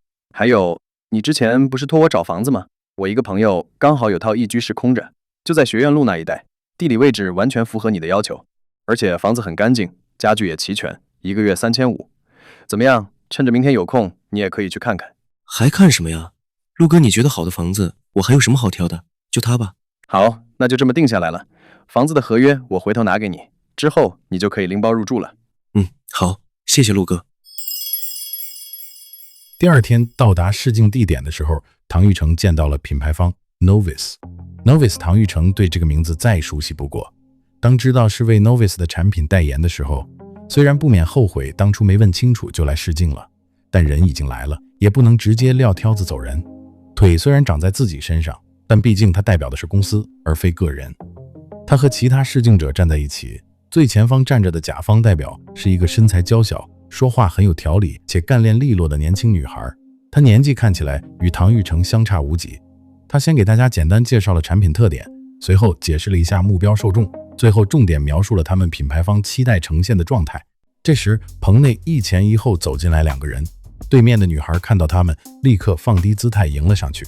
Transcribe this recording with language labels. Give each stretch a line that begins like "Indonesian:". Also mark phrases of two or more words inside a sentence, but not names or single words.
Chinese: 還有，你之前不是托我找房子嗎？我一個朋友剛好有套一居室空着，就在學院路那一帶，地理位置完全符合你的要求，而且房子很乾淨，家具也齊全，1個月3500。怎麼樣？趁着明天有空，你也可以去看看。還看什麼呀？陸哥，你覺得好的房子，我還有什麼好挑的？就它吧。好，那就這麼定下來了。房子的合約我回頭拿給你，之後你就可以拎包入住了。好，謝謝陸哥。第二天到達試鏡地點的時候，唐玉成見到了品牌方 Novus。唐玉成對這個名字再熟悉不過。當知道是為 Novus 的產品代言的時候，雖然不免後悔當初沒問清楚就來試鏡了，但人已經來了，也不能直接撂挑子走人。腿雖然長在自己身上，但畢竟他代表的是公司而非個人。他和其他試鏡者站在一起，最前方站着的甲方代表是一個身材嬌小、說話很有條理且幹練利落的年輕女孩。她年紀看起來與唐玉成相差無幾。她先給大家簡單介紹了產品特點，隨後解釋了一下目標受眾，最後重點描述了他們品牌方期待呈現的狀態。這時棚內一前一後走進來2個人，對面的女孩看到他們，立刻放低姿態迎了上去。